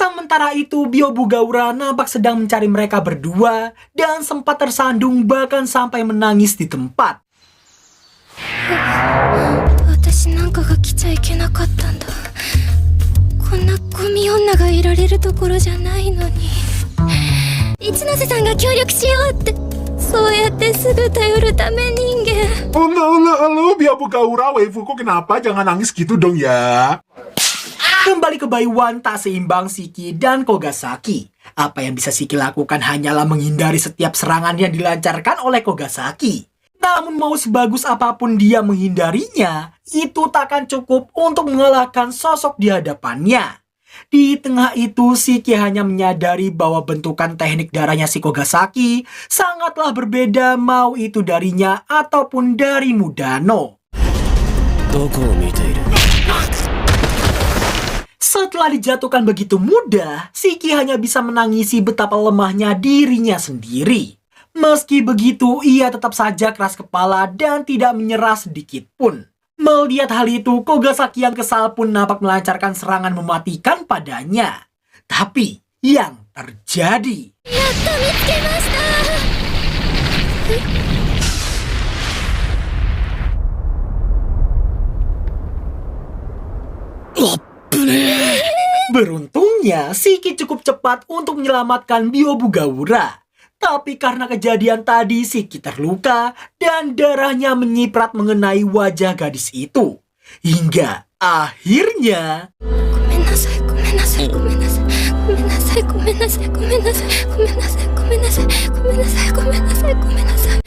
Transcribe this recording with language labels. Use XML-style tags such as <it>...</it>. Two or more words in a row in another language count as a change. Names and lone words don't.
<id>Sementara itu, Byobugaura nampak sedang mencari mereka berdua dan sempat tersandung bahkan sampai menangis di tempat.</id> <ja>私なんかが来ちゃいけなかったんだ。こんなゴミ女がいられるところじゃないのに。一ノ瀬さんが協力しようって、そうやってすぐ頼るため人間。</ja> <id>Lu Byobugaura waifuku kenapa? Jangan nangis gitu dong ya. Kembali ke Baiwan tak seimbang Shiki dan Kogasaki. Apa yang bisa Shiki lakukan hanyalah menghindari setiap serangan yang dilancarkan oleh Kogasaki. Namun mau sebagus apapun dia menghindarinya, itu takkan cukup untuk mengalahkan sosok di hadapannya. Di tengah itu, Shiki hanya menyadari bahwa bentukan teknik darahnya si Kogasaki sangatlah berbeda mau itu darinya ataupun dari Mudano.</id> <ja>どこを見ている？</ja> <id>Setelah dijatuhkan begitu mudah, Shiki hanya bisa menangisi betapa lemahnya dirinya sendiri. Meski begitu, ia tetap saja keras kepala dan tidak menyerah sedikit pun. Melihat hal itu, Kogasaki yang kesal pun nampak melancarkan serangan mematikan padanya. Tapi, yang terjadi...</id> <ja>やっと見つけました。</ja> <id>Beruntungnya, Shiki cukup cepat untuk menyelamatkan Byobugaura. Tapi karena kejadian tadi, Shiki terluka dan darahnya menyiprat mengenai wajah gadis itu. Hingga akhirnya...</id> <ja>ごめんなさい、ごめんなさい、ごめんなさい、ごめんなさい、ごめんなさい、ごめんなさい、ごめんなさい、ごめんなさい、ごめんなさい、ごめんなさい、ごめんなさい。</ja>